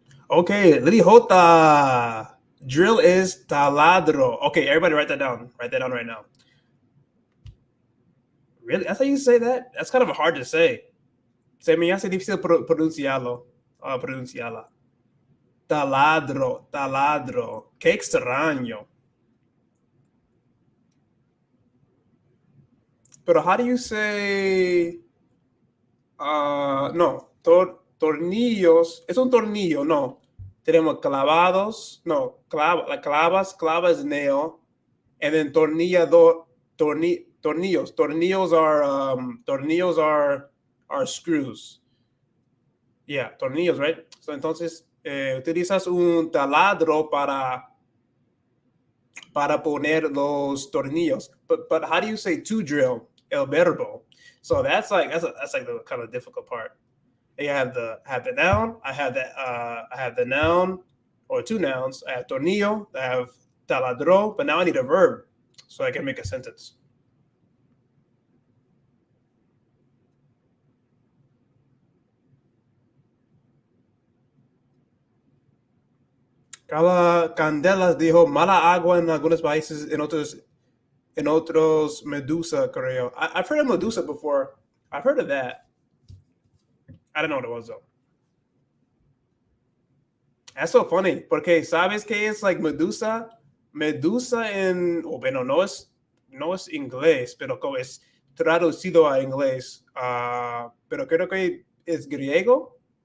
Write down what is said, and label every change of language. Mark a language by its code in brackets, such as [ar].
[en] Okay, Lily Hota. Drill is taladro. Okay, everybody write that down. Write that down right now. Really? That's how you say that? That's kind of hard to say. [es] Se me hace difícil pronunciarlo. Pronunciarla. Taladro, taladro. Qué extraño. [en] Pero how do you say? No, tornillos. [es] Es un tornillo, no. Tenemos clavados, no, clavas nail, and then tornillos. [en] Tornillos are screws. Yeah, tornillos, right? [es] So entonces utilizas un taladro para poner los tornillos. [en] But how do you say to drill? El verbo. So that's like the kind of difficult part. You have the noun. I have the noun or two nouns. I have tornillo. I have taladro. But now I need a verb. so I can make a sentence. [es] Carla Candelas dijo mala agua en algunos países, en otros Medusa, creo. [en] I've heard of Medusa before. I've heard of that. I don't know what it was though. [es] That's so funny, porque sabes que es like Medusa, Medusa en, bueno, no es inglés, pero como es traducido a inglés, pero creo que es griego.